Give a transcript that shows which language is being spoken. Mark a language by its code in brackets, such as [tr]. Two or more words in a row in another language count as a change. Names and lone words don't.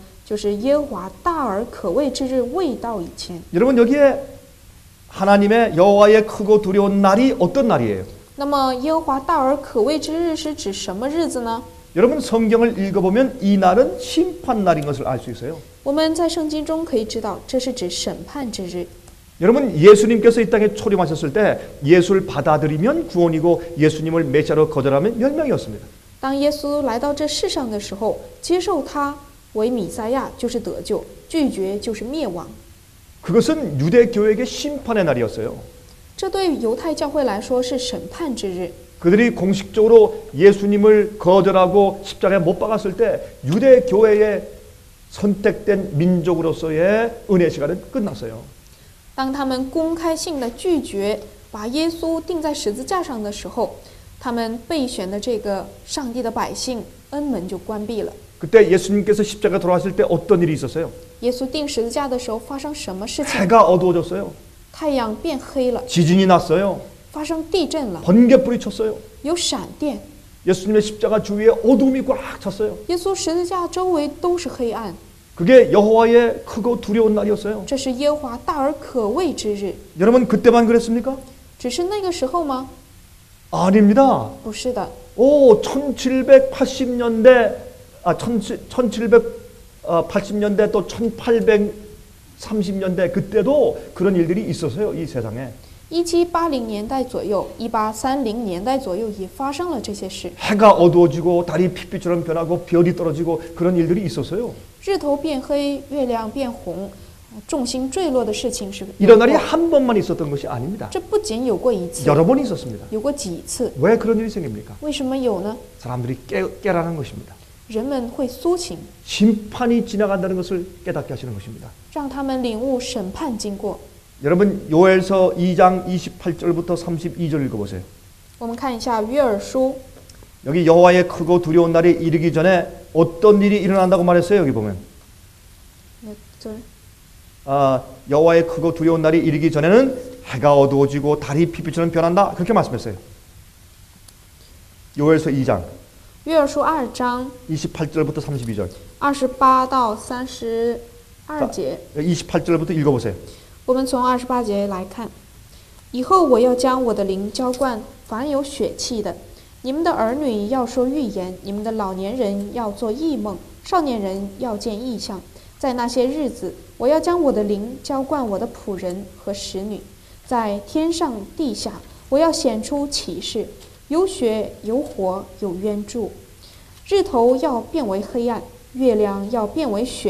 [zh] 就是耶和华大而可畏之日未到以前。 [ko] 여러분 여기에 하나님의 여호와의 크고 두려운 날이 어떤 날이에요? [zh] 那么耶和华大而可畏之日是指什么日子呢？ [ko] 여러분 성경을 읽어보면 이 날은 심판 날인 것을 알 수 있어요. [zh] 我们在圣经中可以知道，这是指审判之日。 [ko] 여러분, 예수님께서 이 땅에 초림하셨을 때 예수를 받아들이면 구원이고 예수님을 메시아로 거절하면 멸망이었습니다. [zh] 当耶稣来到这世上的时候，接受他为弥赛亚就是得救，拒绝就是灭亡。 [ko] 그것은 유대 교회에게 심판의 날이었어요. [zh] 这对犹太教会来说是审判之日。 [ko] 그들이 공식적으로 예수님을 거절하고 십자가에 못 박았을 때 유대 교회의 선택된 민족으로서의 은혜 시간은 끝났어요. [zh] 当他们公开性的拒绝把耶稣钉在十字架上的时候，他们备选的这个上帝的百姓恩门就关闭了。 [ko] 그때 예수님께서 십자가 돌아가실 때 어떤 일이 있었어요? [zh] 耶稣钉十字架的时候发生什么事情？ [ko] 해가 어두워졌어요. [zh] 太阳变黑了， [ko] 지진이 났어요. [zh] 发生地震了， [ko] 번개불이 쳤어요. [zh] 有闪电。 [ko] 예수님의 십자가 주위에 어둠이 꽉 찼어요. [zh] 耶稣十字架周围都是黑暗， [ko] 그게 여호와의 크고 두려운 날이었어요. [zh] 这是耶和华大而可畏之日。 [ko] 여러분, 그때만 그랬습니까? [zh] 只是那个时候吗？ [ko] 아닙니다. [zh] 不是的， [ko] 1780년대 1780년대 또 1830년대 그때도 그런 일들이 있었어요. 이 세상에. [zh] 1780 年代左右，1830年代左右也发生了这些事。 [ko] 해가 어두워지고 달이 핏빛처럼 변하고 별이 떨어지고 그런 일들이 있었어요. [zh] 日头变黑，月亮变红，众星坠落的事情是有 [ko] 이런 날이 [zh] 过。 [ko] 한 번만 있었던 것이 아닙니다. [zh] 这不仅有过一次， [ko] 여러 번 있었습니다. [zh] 有过几次。 [ko] 왜 그런 일이 생깁니까? [zh] 为什么有呢？ [ko] 사람들이 깨라는 것입니다. [zh] 人们会苏醒， [ko] 심판이 지나간다는 것을 깨닫게 하시는 것입니다. [zh] 让他们领悟审判经过。 [ko] 여러분, 요엘서 2장 28절부터 32절 읽어보세요. [zh] 我们看一下约珥书， [ko] 여기 여호와의 크고 두려운 날이 이르기 전에 어떤 일이 일어난다고 말했어요. 여기 보면 여호와의 크고 두려운 날이 이르기 전에는 해가 어두워지고 달이 핏빛처럼 변한다. 그렇게 말씀했어요. 요엘서 2장 [zh] 约珥书2章 [ko] 28절부터 32절. [zh] 28 到32节。 [ko] 28절부터 읽어보세요. [zh] 我们从28节来看，以后我要将我的灵浇灌凡有血气的，你们的儿女要说预言，你们的老年人要做异梦，少年人要见异象。在那些日子，我要将我的灵浇灌我的仆人和使女，在天上地下，我要显出启示，有血有火有冤柱，日头要变为黑暗，月亮要变为血。